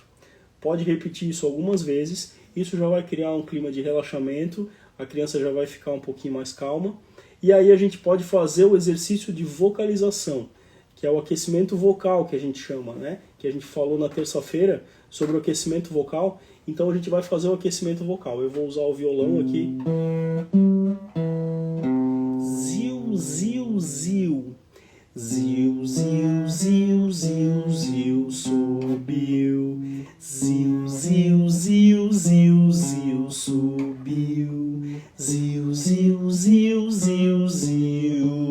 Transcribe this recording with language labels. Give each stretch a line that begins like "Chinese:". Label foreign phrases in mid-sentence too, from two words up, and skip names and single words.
Portuguese: Pode repetir isso algumas vezes, isso já vai criar um clima de relaxamento, a criança já vai ficar um pouquinho mais calma. E aí a gente pode fazer o exercício de vocalização, que é o aquecimento vocal que a gente chama, né? Que a gente falou na terça-feira sobre o aquecimento vocal. Então a gente vai fazer o aquecimento vocal. Eu vou usar o violão aqui. Ziu, ziu, ziu. Ziu, ziu, ziu, ziu, ziu, subiu. Ziu, ziu, ziu, ziu, ziu, subiu. Ziu, ziu, ziu, ziu, ziu.